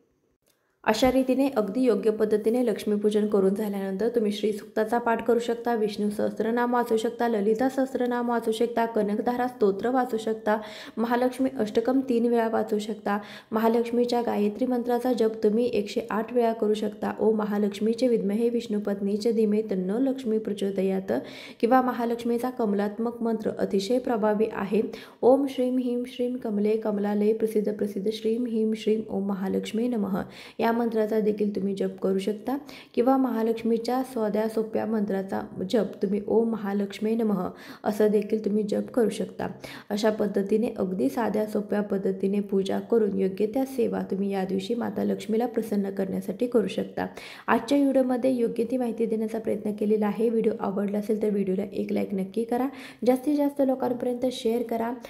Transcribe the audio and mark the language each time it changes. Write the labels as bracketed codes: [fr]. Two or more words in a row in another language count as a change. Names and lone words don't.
[mr] अशा रीतीने अगदी योग्य पद्धतीने लक्ष्मीपूजन करून झाल्यानंतर तुम्ही श्रीसूक्ताचा पाठ करू शकता, विष्णू सहस्त्रनाम वाचू शकता, ललिता सहस्त्रनाम वाचू शकता, कनकधारा स्तोत्र वाचू शकता, महालक्ष्मी अष्टकम 3 वेळा वाचू शकता। महालक्ष्मीच्या गायत्री मंत्राचा जप तुम्ही 108 वेळा करू शकता। [sa] ओम महालक्ष्मीचे विद्महे विष्णुपत्नीचे धीमे तन्नो लक्ष्मी प्रचोदयात, [mr] किंवा महालक्ष्मीचा कमलात्मक मंत्र अतिशय प्रभावी आहे। [sa] ओम श्रीम ह्रीम श्रीम कमले कमलालय प्रसिद्ध प्रसिद्ध श्रीम ह्रीम श्रीम ओम महालक्ष्मी नमः [mr] या मंत्राचा देखील तुम्ही जप करू शकता, किंवा महालक्ष्मीच्या साध्या सोप्या मंत्राचा जप तुम्ही [sa] ओम महालक्ष्मी नमः [mr] असं देखील तुम्ही जप करू शकता। अशा पद्धतीने अगदी साध्या सोप्या पद्धतीने पूजा करून योग्य त्या सेवा तुम्ही या दिवशी माता लक्ष्मीला प्रसन्न करण्यासाठी करू शकता। आजच्या व्हिडिओमध्ये योग्य ती माहिती देण्याचा प्रयत्न केलेला आहे। व्हिडिओ आवडला असेल तर व्हिडिओला एक लाईक नक्की करा, जास्तीत जास्त लोकांपर्यंत शेअर करा।